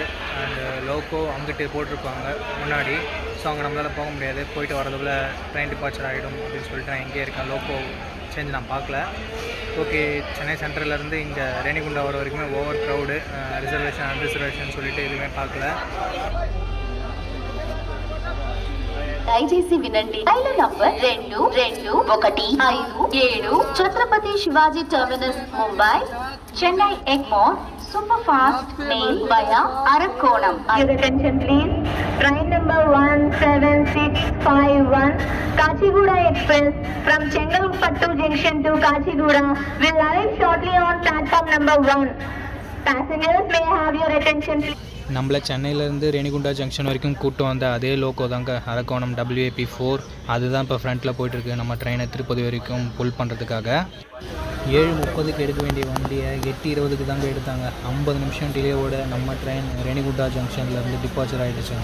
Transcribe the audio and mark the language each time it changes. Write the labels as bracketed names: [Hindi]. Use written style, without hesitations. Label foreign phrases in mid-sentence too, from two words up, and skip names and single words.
[English] and loco [Tamil] அங்கிட்டு போட்டிருப்பாங்க முன்னாடி. ஸோ அங்கே நம்மளால் போக முடியாது. போயிட்டு வரதுக்குள்ள [English] train departure [Tamil] ஆகிடும் அப்படின்னு சொல்லிட்டு நான் இங்கே இருக்கேன். [English] loco change [Tamil] நான் பார்க்கல. ஓகே, சென்னை சென்ட்ரலேருந்து இங்கே ரேணிகுண்டா வர வரைக்குமே [English] over crowd, reservation unreservation [Tamil] சொல்லிட்டு எதுவுமே பார்க்கல. [Telugu] దయచేసి వినండి. రైలు నంబర్ 2215 ఛత్రపతి శివాజీ టెర్మినస్ ముంబై చెన్నై ఎగ్మోర్ [English] super fast mail [Telugu] వయా అరకోణం. [English] Your attention please. Train number 17651 Kachiguda Express from Chengalpattu Junction to Kachiguda will arrive shortly on platform number 1. Passengers may have your attention please. [Tamil] நம்மளை சென்னையிலேருந்து ரேணிகுண்டா ஜங்ஷன் வரைக்கும் கூப்பிட்டு வந்த அதே லோக்கோ தாங்க அரக்கோணம் WAP4. அதுதான் இப்போ ஃப்ரண்ட்டில் போயிட்டுருக்கு நம்ம ட்ரெயினை திருப்பதி வரைக்கும் புல் பண்ணுறதுக்காக. 7:30க்கு எடுக்க வேண்டிய வண்டியை 8:20க்கு தாங்க எடுத்தாங்க. 50 நிமிஷம் டிலேவோட நம்ம ட்ரெயின் ரேணிகுண்டா ஜங்ஷன்லேருந்து டிபார்ச்சர் ஆகிடுச்சுங்க.